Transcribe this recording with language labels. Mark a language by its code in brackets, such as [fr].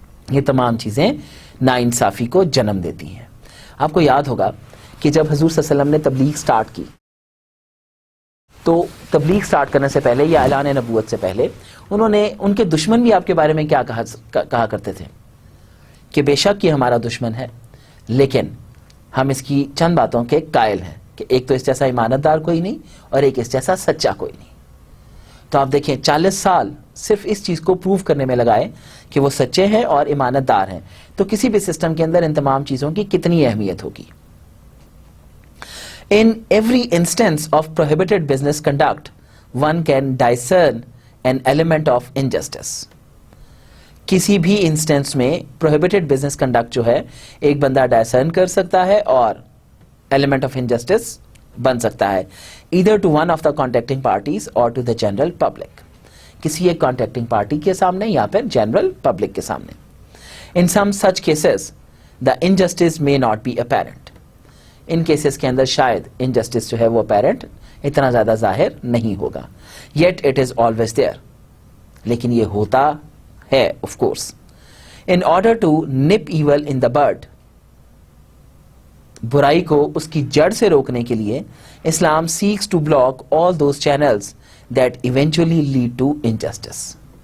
[ur] یہ تمام چیزیں ناانصافی کو جنم دیتی ہیں. آپ کو یاد ہوگا کہ جب حضور صلی اللہ علیہ وسلم نے تبلیغ سٹارٹ کی تو تبلیغ سٹارٹ کرنے سے پہلے یا اعلان نبوت سے پہلے ان کے دشمن بھی آپ کے بارے میں کیا کہا کرتے تھے کہ بے شک یہ ہمارا دشمن ہے, لیکن ہم اس کی چند باتوں کے قائل ہیں کہ ایک تو اس جیسا ایمانت دار کوئی نہیں اور ایک اس جیسا سچا کوئی نہیں. تو آپ دیکھیں 40 سال صرف اس چیز کو پروف کرنے میں لگائے کہ وہ سچے ہیں اور ایمانت دار ہیں, تو کسی بھی سسٹم کے اندر ان تمام چیزوں کی کتنی اہمیت ہوگی. [en] In every instance of prohibited business conduct, one can discern an element of injustice. [ur] کسی بھی انسٹنس میں [en] prohibited business conduct [ur] جو ہے ایک بندہ ڈائسرن کر سکتا ہے اور [en] element of injustice [ur] بن سکتا ہے, [en] either to one of the contracting parties or to the general public. [ur] کسی ایک کانٹریکٹنگ پارٹی کے سامنے یا پھر جنرل پبلک کے سامنے. [en] In some such cases, the injustice may not be apparent. [ur] In cases کے اندر شاید انجسٹس جو ہے وہ اپیرنٹ اتنا زیادہ ظاہر نہیں ہوگا. [en] yet it is always there, [ur] لیکن یہ ہوتا ہے [en] Of course. In order to nip evil in the bud, [ur] برائی کو اس کی جڑ سے روکنے کے لیے [en] Islam seeks to block all those channels that eventually lead to injustice.